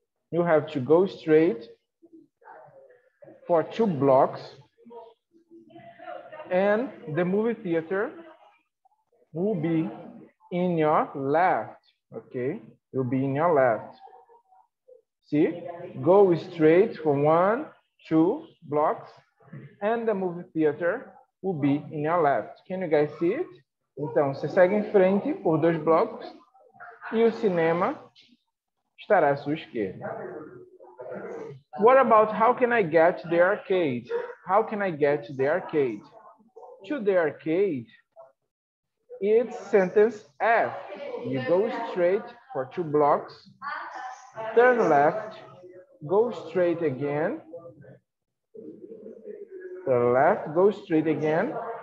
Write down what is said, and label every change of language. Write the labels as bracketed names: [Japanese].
[English] You have to go straight for 2 blocks, and the movie theater will be in your left, okay? It will be in your left. See, go straight for 1, 2 blocks, and the movie theater will be in your left. Can you guys see it? [Portuguese] Então, você segue em frente por 2 blocos e o cinema estará à sua esquerda. [English] What about how can I get to the arcade? How can I get to the arcade? To the arcade, it's sentence F. You go straight for 2 blocks, turn left, go straight again, turn left, go straight again.